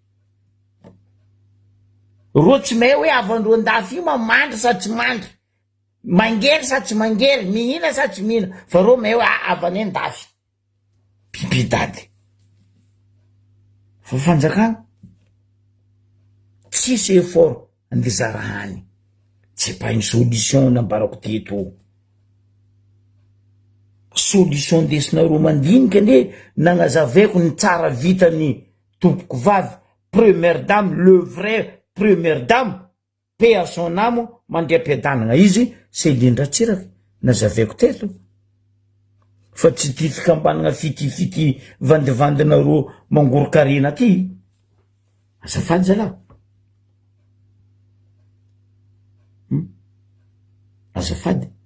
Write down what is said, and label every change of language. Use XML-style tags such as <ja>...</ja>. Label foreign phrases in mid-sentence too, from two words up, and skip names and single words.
<mg>Ro tsy mahay hoe avandro andafy io mamandry sa tsy mandry, mangery sa tsy mangery, mihina sa tsy mihina, fa ro mahay hoe avany andafy pipidady. Fa fanjakana tsisy effort andizarahany,</mg> <fr>c'est pas une solution nambarako teto.</fr> <mg>Solution ndesinareo mandinika ane nagnazavaiko ny tsara vitany tompoko vavy</mg> <fr>première dame, le vrai première dame, paix à son âme,</fr> <mg>mandriam-piadanagna izy Céline Ratsiraka nazavaiko teto. Fa tsy ty fikambanagna fitifity vandivandinareo mangorokarena ty. Azafady zalahy. Azafady.</mg>